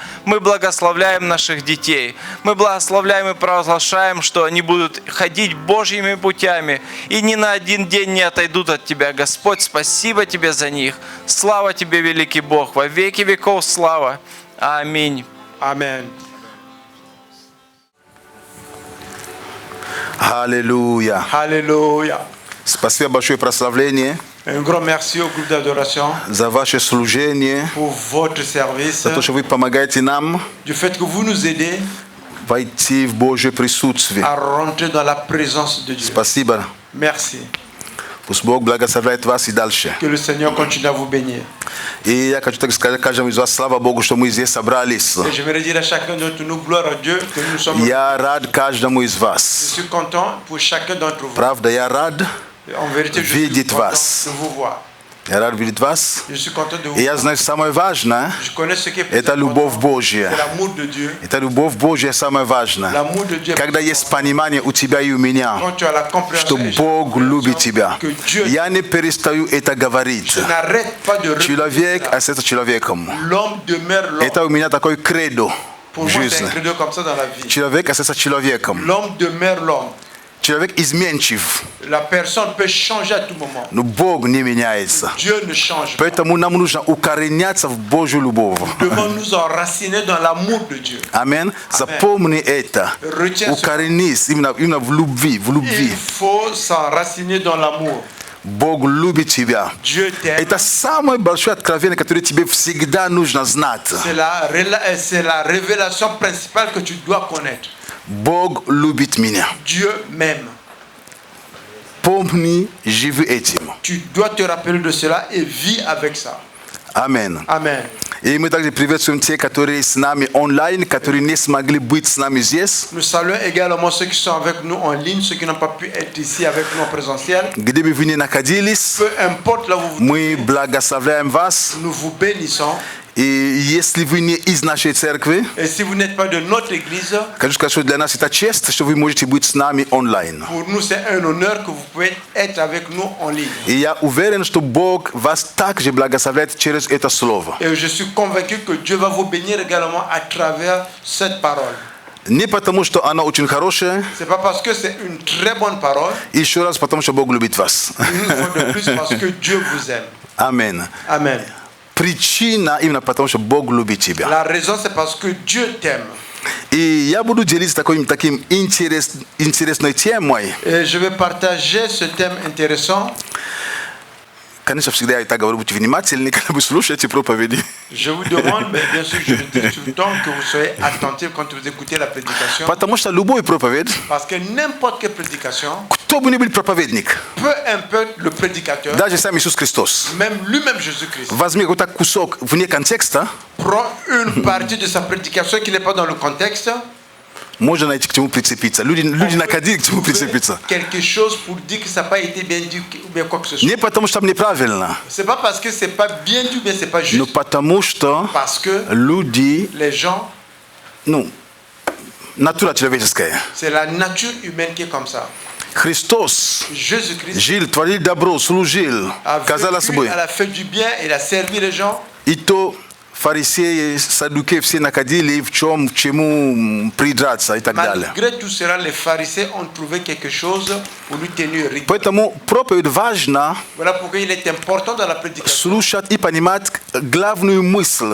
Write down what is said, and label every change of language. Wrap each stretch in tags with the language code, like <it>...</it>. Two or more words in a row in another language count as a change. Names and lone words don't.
<ru>Мы благословляем наших детей. Мы благословляем и провозглашаем, что они будут ходить Божьими путями и ни на один день не отойдут от Тебя. Господь, спасибо Тебе за них. Слава Тебе, великий Бог. во веки веков слава. Аминь.</ru> <fr>Amen.</fr> <ru>Аллилуйя.</ru> <fr>Alléluia.</fr> <ru>Спасибо большое прославление</ru> <fr>Un grand merci au groupe d'adoration</fr> <ru>за ваше служение,</ru> <fr>pour votre service,</fr> <ru>за то, что вы помогаете нам</ru> <fr>du fait que vous nous aidez</fr> <ru>войти в Божье присутствие.</ru> <fr>à rentrer dans la présence de Dieu.</fr> <ru>Спасибо.</ru> <fr>Merci.</fr> <ru>Пусть Бог благословляет вас и дальше.</ru> <fr>Que le Seigneur continue à vous bénir.</fr> <ru>И я хочу так сказать каждому из вас, слава Богу, что мы здесь собрались.</ru> <fr>Et j'aimerais dire à chacun d'entre nous, gloire à Dieu, que nous sommes.</fr> <ru>Я рад каждому из</ru> <fr>Je</fr> <ru>вас.</ru> <fr>suis content pour chacun d'entre vous.</fr> <ru>Правда, я рад.</ru> <fr>En vérité, je suis</fr> <ru>Видеть</ru> <fr>content</fr> <ru>вас.</ru> <fr>de vous voir.</fr> <ru>Я рад видеть вас.</ru> <fr>Je suis content de vous</fr> <ru>И я</ru> <fr>voir.</fr> <ru>знаю, самое важное,</ru> <fr>Je connais ce qui est plus</fr> <ru>это любовь</ru> <fr>important.</fr> <ru>Божья.</ru> <fr>C'est l'amour de Dieu.</fr> <ru>Это любовь Божья самое важное.</ru> <fr>L'amour de Dieu.</fr> <ru>Когда есть понимание у тебя и у меня,</ru> <fr>Quand tu as la</fr> <ru>что</ru> <fr>compréhension,</fr> <ru>Бог любит тебя.</ru> <fr>que Dieu</fr> <ru>Я не перестаю это говорить.</ru> <fr>n'arrête pas de</fr> <ru>Человек</ru> <fr>répéter</fr> <ru>остается человеком.</ru> <fr>cela. L'homme demeure l'homme.</fr> <ru>Это у меня такой кредо</ru> <fr>Pour</fr> <ru>в</ru> <fr>moi, c'est un</fr> <ru>жизни.</ru> <fr>credo comme ça dans la vie.</fr> <ru>Человек остается человеком.</ru> <fr>L'homme demeure l'homme.</fr> <ru>Человек изменчив,</ru> <fr>La personne peut changer à tout moment.</fr> <ru>но Бог не меняется.</ru> <fr>Dieu ne change pas.</fr> <ru>Поэтому нам нужно укореняться в Божью любовь.</ru> <fr>Nous devons nous enraciner dans l'amour de Dieu.</fr> <ru>Амин. Запомни это.</ru> <fr>Retiens ce.</fr> <ru>Укоренись именно в любви, в</ru> <fr>Il</fr> <ru>любви.</ru> <fr>faut s'enraciner dans l'amour.</fr> <ru>Бог любит тебя.</ru> <fr>Dieu t'aime.</fr> <ru>Это самое большое откровение, которое тебе всегда нужно знать.</ru> <fr>C'est la révélation principale que tu dois connaître.</fr> <ru>Бог любит меня.</ru> <fr>Dieu m'aime.</fr> <ru>Помни, живи этим.</ru> <fr>Tu dois te rappeler de cela et vis avec ça.</fr> <ru>Амин.</ru> <fr>Amen.</fr> <ru>И мы также приветствуем те, которые с нами онлайн, которые не смогли быть с нами здесь.</ru> <fr>Nous saluons également ceux qui sont avec nous en ligne, ceux qui n'ont pas pu être ici avec nous en présentiel.</fr> <ru>Где бы вы ни находились,</ru> <fr>Peu importe là où vous</fr> <ru>мы благословляем вас.</ru> <fr>nous vous bénissons.</fr> <ru>И если вы не из нашей церкви,</ru> <fr>Et si vous n'êtes pas de notre église,</fr> <ru>хочу сказать, что для нас это честь, что вы можете быть с нами онлайн.</ru> <fr>pour nous c'est un honneur que vous pouvez être avec nous en ligne.</fr> <ru>И я уверен, что Бог вас также благословляет через это слово.</ru> <fr>Et je suis convaincu que Dieu va vous bénir également à travers cette parole.</fr> <ru>Не потому, что она очень хорошая,</ru> <fr>C'est pas parce que c'est une très bonne parole,</fr> <ru>еще раз потому, что Бог любит вас.</ru> <fr>une fois de plus parce que Dieu vous aime.</fr> <ru>Аминь.</ru> <fr>Amen.</fr> <ru>Причина именно потому, что Бог любит тебя.</ru> <fr>La raison c'est parce que Dieu t'aime.</fr> <ru>И я буду делиться таким интересной темой.</ru> <fr>Et je vais partager ce thème intéressant.</fr> <ru>Конечно, всегда я так говорю, будьте внимательны, когда вы слушаете проповеди.</ru> <fr>Je vous demande, mais bien sûr, je le dis tout le temps, que vous soyez attentifs quand vous écoutez la prédication.</fr> <ru>Потому что любой проповедь,</ru> <fr>Parce que n'importe quelle prédication,</fr> <ru>кто бы ни был проповедник,</ru> <fr>peu importe le prédicateur,</fr> <ru>даже сам Иисус Христос,</ru> <fr>même lui-même Jésus-Christ,</fr> <ru>возьми какой-то кусок вне контекста,</ru> <fr>prend une partie de sa prédication qui n'est pas dans le contexte,</fr> <ru>можно найти к чему прицепиться. Люди находили к чему прицепиться.</ru> <fr>quelque chose pour dire que ça n'a pas été bien dit ou bien quoi que ce soit.</fr> <ru>Не потому что там неправильно,</ru> <fr>C'est pas parce que c'est pas bien dit ou bien c'est pas</fr> <ru>но</ru> <fr>juste,</fr> <ru>потому что</ru> <fr>parce que</fr> <ru>люди,</ru> <fr>les gens,</fr> <ru>натура человеческая.</ru> <fr>c'est la nature humaine qui est comme ça.</fr> <ru>Христос</ru> <fr>Jésus-Christ</fr> <ru>жил, творил добро, служил,</ru> <fr>a</fr> <ru>казалось</ru> <fr>vécu,</fr> <ru>бы.</ru> <fr>elle a fait du bien, il a servi les gens.</fr> <ru>И то фарисеи, саддукеи все находили в чему придраться и так далее.</ru> <fr>Malgré tout cela, les pharisiens ont trouvé quelque chose pour lui tenir rigueur.</fr> <ru>Поэтому проповедь важно</ru> <fr>Voilà pourquoi il est important dans la prédication</fr> <ru>слушать и понимать главную мысль.</ru>